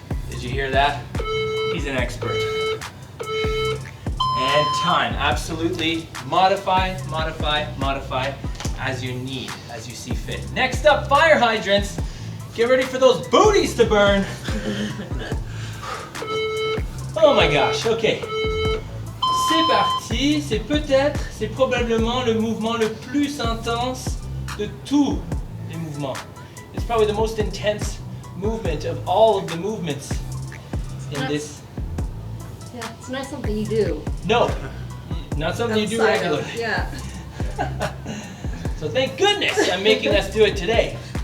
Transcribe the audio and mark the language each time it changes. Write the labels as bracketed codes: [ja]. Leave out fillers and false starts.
[en] Did you hear that? He's an expert. And time, absolutely. Modify, modify, modify as you need, as you see fit. Next up, fire hydrants. Get ready for those booties to burn. Oh my gosh, okay. [fr] C'est parti, c'est probablement le mouvement le plus intense de tous les mouvements. [en] It's probably the most intense movement of all of the movements in this. Yeah, it's not something you do. No, not something you do outside of- regularly. Yeah. So thank goodness I'm making us do it today.